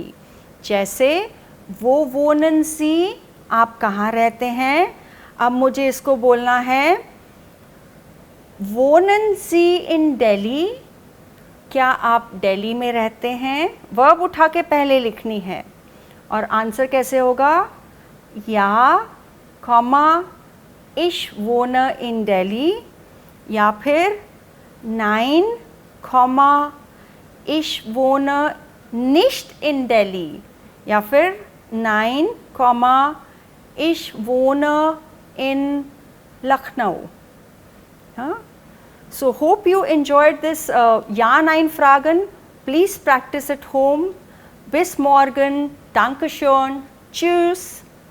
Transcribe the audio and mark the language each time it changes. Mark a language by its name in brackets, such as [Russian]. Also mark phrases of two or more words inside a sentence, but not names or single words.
[Hindi] जैसे वो [German] wohnen Sie, [Hindi] आप कहाँ रहते हैं? अब मुझे इसको बोलना है [German] wohnen Sie in Delhi, [Hindi] क्या आप दिल्ली में रहते हैं? वर्ब उठा के पहले लिखनी है। और आंसर कैसे होगा? या कॉमा [German] ich wohne in Delhi, [Hindi] या फिर [German] Nein, ich wohne nicht in Delhi, [Hindi] या फिर [German] Nein, ich wohne in Lucknow। [English] So hope you enjoyed this [German] Ja Nein Fragen. [English] Please practice at home. [German] Bis morgen. Dankeschön. Tschüss.